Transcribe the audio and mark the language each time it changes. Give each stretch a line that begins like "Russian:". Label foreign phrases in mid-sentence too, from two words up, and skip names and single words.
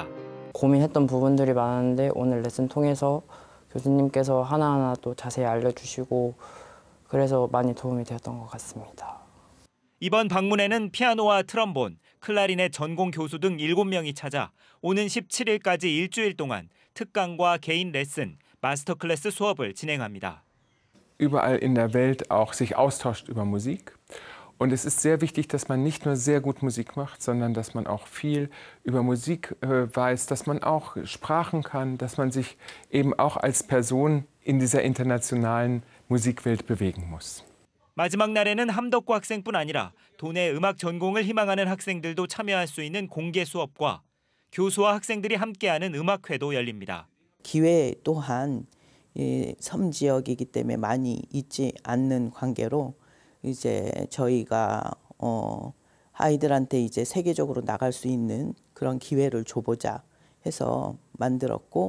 Korean: 고민했던 부분들이 많은데 오늘 레슨 통해서 교수님께서 하나하나 또 자세히 알려주시고 그래서 많이 도움이 되었던 것 같습니다. 이번 방문에는 피아노와 트럼본, 클라리넷 전공 교수 등 7명이 찾아 오는 17일까지 일주일 동안 특강과 개인 레슨, 마스터 클래스 수업을 진행합니다.
German: Überall in der Welt auch sich austauscht über Musik. Und es ist sehr wichtig, dass man nicht nur sehr gut Musik macht, sondern dass man auch viel über Musik weiß, dass man auch Sprachen kann, dass man sich eben auch als Person in dieser internationalen Musikwelt bewegen muss.
Korean: 마지막 날에는 함덕고 학생뿐 아니라 도내 음악 전공을 희망하는 학생들도 참여할 수 있는 공개 수업과 교수와 학생들이 함께하는 음악회도 열립니다. 기회 또한 섬 지역이기 때문에 많이 있지 않는 관계로 이제 저희가 아이들한테 이제 세계적으로 나갈 수 있는 그런 기회를 줘보자 해서 만들었고,